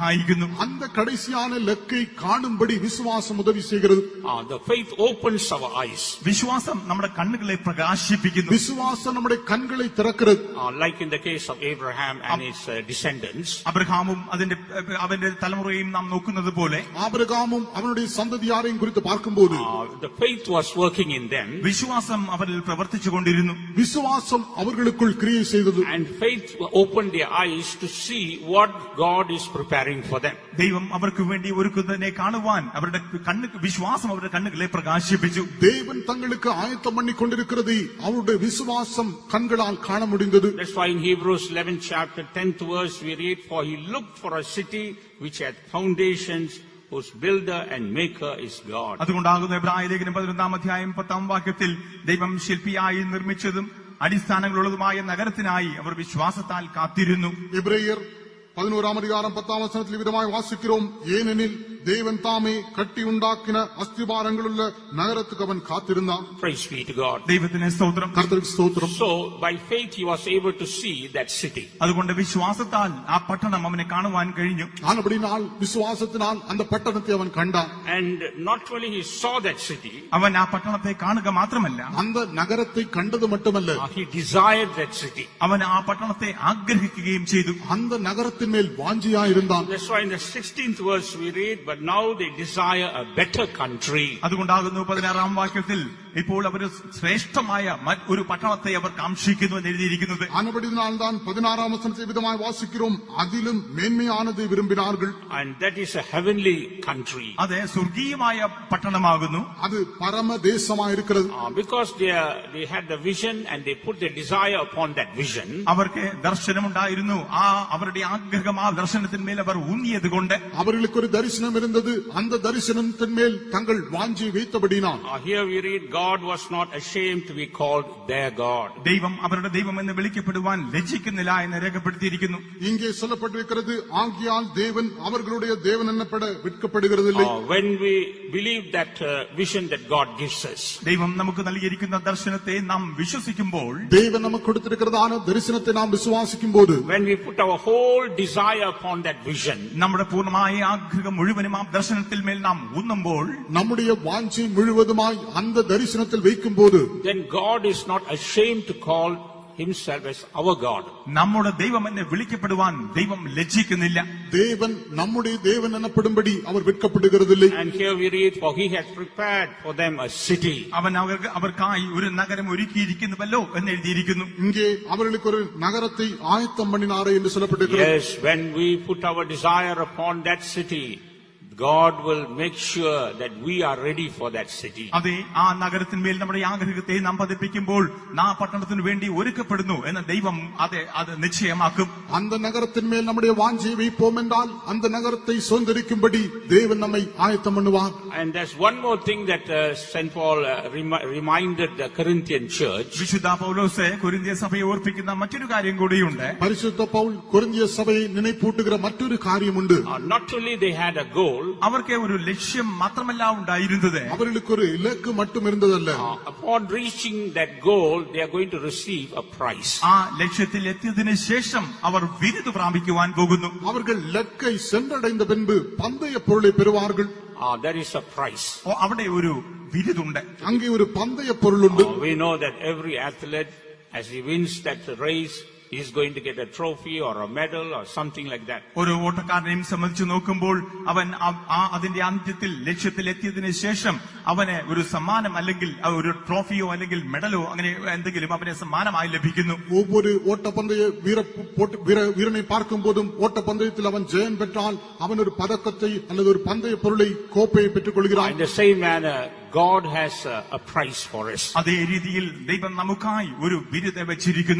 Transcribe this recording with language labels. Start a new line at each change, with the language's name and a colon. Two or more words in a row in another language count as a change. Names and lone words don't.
Tamil: அந்த கடைசியான இலக்கை காணும்படி விசுவாசம் உதவி செய்கிறது.
English: The faith opens our eyes.
Malayalam: വിശ്വാസം നമ്മുടെ കണ്ണുകളെ പ്രകാശിപ്പിക്കുന്നു.
Tamil: விசுவாசம் நம்முடைய கண்களை திறக்கிறது.
English: Like in the case of Abraham and his descendants.
Malayalam: അബ്രഹാമും അവന്റെ തലമുറയും നാം നോക്കുന്നത് പോലെ
Tamil: ஆபிரகாமும் அவனுடைய சந்ததியாரையும் குறித்து பார்க்கும்போது
English: the faith was working in them.
Malayalam: വിശ്വാസം അവരിൽ പ്രവർത്തിച്ചുകൊണ്ടിരുന്നു.
Tamil: விசுவாசம் அவர்களுக்குள் கிரியை செய்தது.
English: And faith opened their eyes to see what God is preparing for them.
Malayalam: ദൈവം അവർക്ക് വേണ്ടി ഒരുക്കുന്നതിനെ കാണുവാൻ അവരുടെ വിശ്വാസം അവരുടെ കണ്ണുകളെ പ്രകാശിപ്പിച്ചു.
Tamil: தேவன் தங்களுக்கு ஆயத்தம் பண்ணி கொண்டிருக்கிறது அவருடைய விசுவாசம் கண்களால் காண முடிந்தது.
English: That's why in Hebrews 11 chapter 10th verse we read, for he looked for a city which had foundations, whose builder and maker is God.
Malayalam: അതുകൊണ്ടാകുന്നു എബ്രായ ലേഖനം 11-ാം അധ്യായം 10-ാം വാക്യത്തിൽ ദൈവം ശില്പിയായി നിർമ്മിച്ചതും അടിസ്ഥാനങ്ങളുള്ളതുമായ നഗരത്തിനായി അവർ വിശ്വാസത്താൽ കാത്തിരുന്നു.
Tamil: எபிரேயர் 11-ஆம் அதிகாரம் 10-ஆம் வசனத்தில் விதமாய் வாசிக்கிறோம், ஏனெனில் தேவன் தாமே கட்டி உண்டாக்கின அஸ்திபாரங்களுள்ள நகரத்துக்கு அவன் காத்திருந்தான்.
English: Praise be to God.
Malayalam: ദൈവത്തിന് സ്തോത്രം.
Tamil: கர்த்தருக்கு ஸ்தோத்திரம்.
English: So by faith he was able to see that city.
Malayalam: അതുകൊണ്ട് വിശ്വാസത്താൽ ആ പട്ടണം അവനെ കാണുവാൻ കഴിഞ്ഞു.
Tamil: ஆனபடினால் விசுவாசத்தினால் அந்த பட்டணத்தை அவன் கண்டான்.
English: And not only he saw that city,
Malayalam: അവൻ ആ പട്ടണത്തെ കാണുക മാത്രമല്ല,
Tamil: அந்த நகரத்தை கண்டது மட்டுமல்ல,
English: he desired that city.
Malayalam: അവൻ ആ പട്ടണത്തെ ആഗ്രഹിക്കുകയും ചെയ്തു.
Tamil: அந்த நகரத்தின் மேல் வாஞ்சியாயிருந்தான்.
English: That's why in the 16th verse we read, but now they desire a better country.
Malayalam: അതുകൊണ്ടാകുന്നു 16-ാം വാക്യത്തിൽ ഇപ്പോൾ അവർ ശ്രേഷ്ഠമായ ഒരു പട്ടണത്തെ അവർ കാംക്ഷിക്കുന്നു എന്ന് എഴുതിയിരിക്കുന്നത്.
Tamil: ஆனபடினால்தான் 16-ஆம் வசனத்தில் விதமாய் வாசிக்கிறோம், அதிலும் மேன்மையானதை விரும்பினார்கள்.
English: And that is a heavenly country.
Malayalam: അത് സ്വർഗീയമായ പട്ടണമാകുന്നു.
Tamil: அது பரம தேசமாயிருக்கிறது.
English: Because they had the vision and they put their desire upon that vision.
Malayalam: അവർക്ക് ദർശനമുണ്ടായിരുന്നു. ആ അവരുടെ ആഗ്രഹം ആ ദർശനത്തിന്മേൽ അവർ ഊന്നിയത് കൊണ്ട്
Tamil: அவர்களுக்கு ஒரு தரிசனம் இருந்தது. அந்த தரிசனத்தின் மேல் தங்கள் வாஞ்சியை வைத்தபடினால்
English: Here we read, God was not ashamed to be called their God.
Malayalam: ദൈവം അവരുടെ ദൈവം എന്ന് വിളിക്കപ്പെടുവാൻ ലജ്ജിക്കുന്നില്ല എന്ന് രേഖപ്പെടുത്തിയിരിക്കുന്നു.
Tamil: இங்கே சொல்லப்பட்டிருக்கிறது, ஆகியால் தேவன் அவர்களுடைய தேவன் என்னப்பட விற்கப்படுகிறதில்லை.
English: When we believe that vision that God gives us,
Malayalam: ദൈവം നമുക്ക് നൽകിയിരിക്കുന്ന ദർശനത്തെ നാം വിശ്വസിക്കുമ്പോൾ,
Tamil: தேவன் நமக்கு கொடுத்திருக்கிறதான தரிசனத்தை நாம் விசுவாசிக்கும்போது,
English: when we put our whole desire upon that vision,
Malayalam: നമ്മുടെ പൂർണ്ണമായ ആഗ്രഹം മുഴുവനും ആ ദർശനത്തിൽ മേൽ നാം ഊന്നുമ്പോൾ,
Tamil: நம்முடைய வாஞ்சை முழுவதுமாய் அந்த தரிசனத்தில் வைக்கும்போது,
English: then God is not ashamed to call himself as our God.
Malayalam: നമ്മുടെ ദൈവം എന്ന് വിളിക്കപ്പെടുവാൻ ദൈവം ലജ്ജിക്കുന്നില്ല.
Tamil: தேவன் நம்முடைய தேவன் எனப்படும்படி அவர் விற்கப்படுகிறதில்லை.
English: And here we read, for he has prepared for them a city.
Malayalam: അവൻ അവർക്കായി ഒരു നഗരം ഒരുക്കിയിരിക്കുന്നുവല്ലോ എന്ന് എഴുതിയിരിക്കുന്നു.
Tamil: இங்கே அவர்களுக்கு ஒரு நகரத்தை ஆயத்தம் பண்ணினாரே என்று சொல்லப்பட்டிருக்கிறது.
English: Yes, when we put our desire upon that city, God will make sure that we are ready for that city.
Malayalam: അതെ, ആ നഗരത്തിന്മേൽ നമ്മുടെ ആഗ്രഹത്തെ നാം പതിപ്പിക്കുമ്പോൾ ആ പട്ടണത്തിന് വേണ്ടി ഒരുക്കപ്പെടുന്നു എന്ന ദൈവം അത് നിശ്ചയമാക്കും.
Tamil: அந்த நகரத்தின் மேல் நம்முடைய வாஞ்சையை வைப்போம் என்றால் அந்த நகரத்தை சுதந்திரிக்கும்படி தேவன் நம்மை ஆயத்தம் பண்ணுவார்.
English: And there's one more thing that St. Paul reminded the Corinthian church.
Malayalam: വിശുദ്ധ പൗലോസ് കൊരിന്ത്യൻ സഭയെ ഓർപ്പിക്കുന്ന മറ്റൊരു കാര്യം കൂടിയുണ്ട്.
Tamil: பரிசுத்த பவுல் கொரிந்திய சபையை நினைப்பூட்டுகிற மற்றொரு காரியம் உண்டு.
English: Not only they had a goal,
Malayalam: അവർക്ക് ഒരു ലക്ഷ്യം മാത്രമല്ല ഉണ്ടായിരുന്നത്,
Tamil: அவர்களுக்கு ஒரு இலக்கு மட்டும் இருந்ததல்ல.
English: upon reaching that goal they are going to receive a prize.
Malayalam: ആ ലക്ഷ്യത്തിൽ എത്തിയതിനു ശേഷം അവർ വിരുദ് പ്രാപിക്കുവാൻ പോകുന്നു.
Tamil: அவர்கள் இலக்கை சென்றடைந்த பின்பு பந்தய பொருளை பெறுவார்கள்.
English: There is a prize.
Malayalam: അവിടെ ഒരു വിരുദുണ്ട്.
Tamil: அங்கே ஒரு பந்தய பொருள் உண்டு.
English: We know that every athlete, as he wins that race, he's going to get a trophy or a medal or something like that.
Malayalam: ഒരു ഓട്ടക്കാരനെയും സംബന്ധിച്ച് നോക്കുമ്പോൾ അവൻ അതിന്റെ അന്ത്യത്തിൽ ലക്ഷ്യത്തിൽ എത്തിയതിനു ശേഷം അവന് ഒരു സമ്മാനം അല്ലെങ്കിൽ ഒരു ട്രോഫിയോ അല്ലെങ്കിൽ മെഡലോ അങ്ങനെ എന്തെങ്കിലും അവന് സമ്മാനമായി ലഭിക്കുന്നു.
Tamil: ஒவ்வொரு ஓட்டப்பந்தய வீரனை பார்க்கும் போதும் ஓட்டப்பந்தயத்தில் அவன் ஜெயம் பெற்றால் அவன் ஒரு பதக்கத்தை அல்லது ஒரு பந்தய பொருளை கோப்பையை பெற்றுக் கொள்கிறான்.
English: In the same manner, God has a prize for us.
Malayalam: അതേ രീതിയിൽ ദൈവം നമുക്കായി ഒരു ബിരുദം വെച്ചിരിക്കുന്നു.